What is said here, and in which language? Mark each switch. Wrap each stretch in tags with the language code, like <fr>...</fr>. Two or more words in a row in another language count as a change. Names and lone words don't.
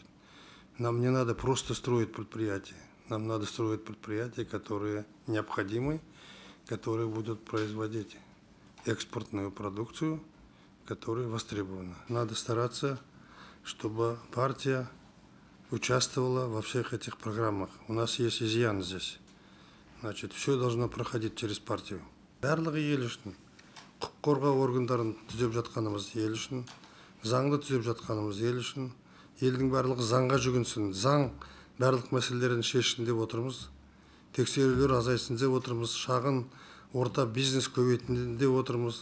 <ru>Нам не надо просто строить предприятия, нам надо строить предприятия, которые необходимы, которые будут производить экспортную продукцию, которая востребована. Надо стараться, чтобы партия участвовала во всех этих программах. У нас есть изъян здесь. Значит, все должно проходить через партию.</ru> <kk>Барлығы ел үшін, құқық қорғау органдарын түзеп жатқанымыз ел үшін, заңды түзеп жатқанымыз ел үшін, елдің барлығы заңға жүгінсін, заң барлық мәселелерін шешсін деп отырмыз. Тексерулер азайсын деп отырмыз, шағын орта бизнес көбейтін деп отырмыз.</kk>